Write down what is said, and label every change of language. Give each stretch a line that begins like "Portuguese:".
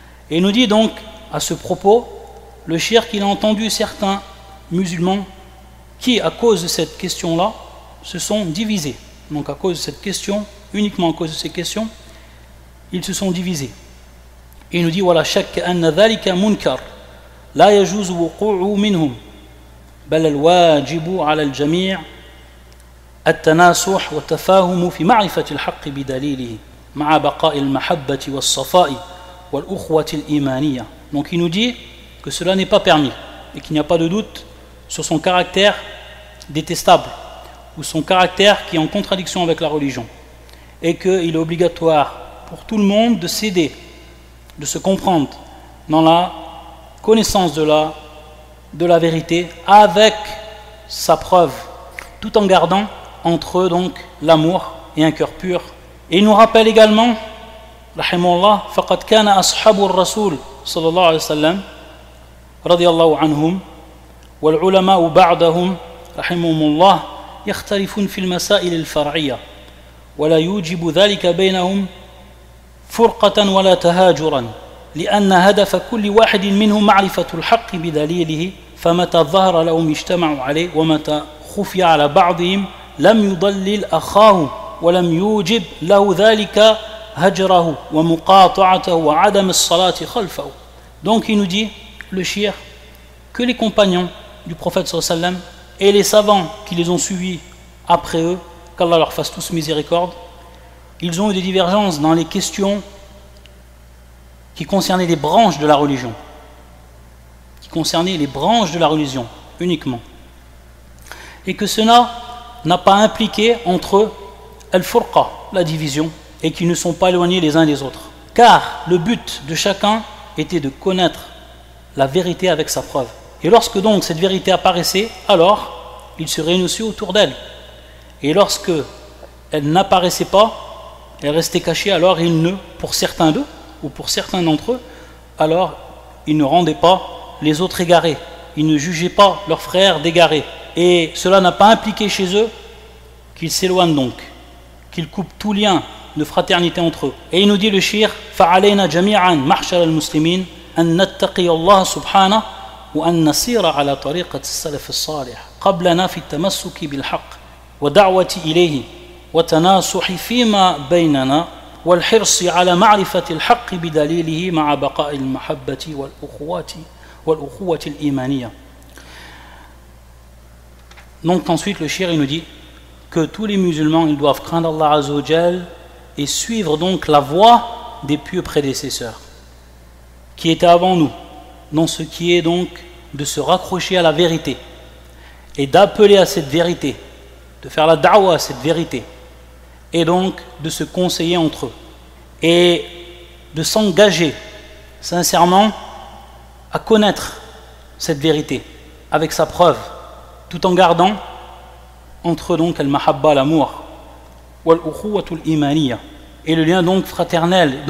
French: Et il nous dit donc, à ce propos, le cheikh qu'il a entendu certains musulmans qui, à cause de cette question-là, se sont divisés. Donc à cause de cette question, uniquement à cause de ces questions, ils se sont divisés. Et il nous dit
Arabic: ولا شك أن ذلك منكر لا يجوز وقوعه منهم بل الواجب على الجميع التناصح والتفاهم في معرفة الحق بدليله مع بقاء المحبة والصفاء والأخوة الإيمانية.
French: Donc il nous dit que cela n'est pas permis et qu'il n'y a pas de doute sur son caractère détestable ou son caractère qui est en contradiction avec la religion et qu'il est obligatoire pour tout le monde de céder, de se comprendre dans la connaissance de la vérité avec sa preuve, tout en gardant entre eux donc l'amour et un cœur pur. Et il nous rappelle également,
Arabic: rahimahullah, فَقَدْ كَانَ أَصْحَابُ الرَّسُولِ صلى الله عليه وسلم رضي الله عنهم والعلماء بعدهم رحمهم الله يختلفون في المسائل الفرعية ولا يوجب ذلك بينهم فرقة ولا تهاجرا لأن هدف كل واحد منهم معرفة الحق بدليله فمتى ظهر لهم اجتمعوا عليه ومتى خفي على بعضهم لم يضلل أخاه ولم يوجب له ذلك هجره ومقاطعته وعدم الصلاة خلفه.
French: Donc il nous dit, le cheikh, que les compagnons du prophète sallallahu alayhi wa sallam et les savants qui les ont suivis après eux, qu'Allah leur fasse tous miséricorde, ils ont eu des divergences dans les questions qui concernaient les branches de la religion. Qui concernaient les branches de la religion, uniquement. Et que cela n'a pas impliqué entre eux al-furqa, la division, et qu'ils ne sont pas éloignés les uns des autres. Car le but de chacun était de connaître la vérité avec sa preuve. Et lorsque donc cette vérité apparaissait, alors ils se réunissaient autour d'elle. Et lorsque elle n'apparaissait pas, elle restait cachée, alors pour certains d'eux, ou pour certains d'entre eux, alors ils ne rendaient pas les autres égarés. Ils ne jugeaient pas leurs frères d'égarés. Et cela n'a pas impliqué chez eux qu'ils s'éloignent donc, qu'ils coupent tout lien de fraternité entre eux. Et il nous dit le shir,
Arabic: فَعَلَيْنَا جَمِيعًا مَحْشَرَ الْمُسْلِمِينَ أَن نَتَّقِيَ اللَّهَ سُبْحَانَهُ وأن نسير على طريقة السلف الصالح قبلنا في التمسك بالحق ودعوة إليه وتناصح فيما بيننا والحرص على معرفة الحق بدليله مع بقاء المحبة والأخوة الإيمانية.
French: Donc ensuite le shir il nous dit que tous les musulmans ils doivent craindre Allah Azza wa Jal et suivre donc la voie des pieux prédécesseurs qui étaient avant nous, dans ce qui est donc de se raccrocher à la vérité et d'appeler à cette vérité, de faire la da'wa à cette vérité et donc de se conseiller entre eux et de s'engager sincèrement à connaître cette vérité avec sa preuve tout en gardant entre eux donc al-mahabba, l'amour
Arabic: wal-ukhuwatul imaniya
French: et le lien donc fraternel.